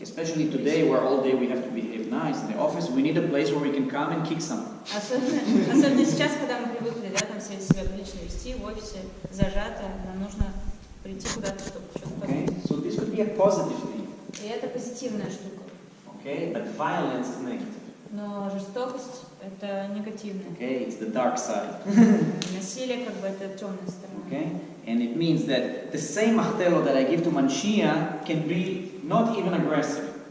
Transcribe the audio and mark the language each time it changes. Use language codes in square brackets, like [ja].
[en] Especially today, where all day we have to behave nice in the office, we need a place where we can come and kick someone. [ru] Особенно сейчас, когда мы привыкли, да, там себя прилично вести в офисе, зажато, нам нужно прийти куда-то, чтобы что-то [en] Okay, [ru] подумать. [en] so this could be a positive thing. [ru] И это позитивная штука. [en] Okay, but violence is negative. [ru] Но жестокость — это негативная. [en] Okay, it's the dark side. [ru] Насилие, как бы, это темная сторона. [en] Okay, and it means that the same martello that I give to Manchia can be not even aggressive.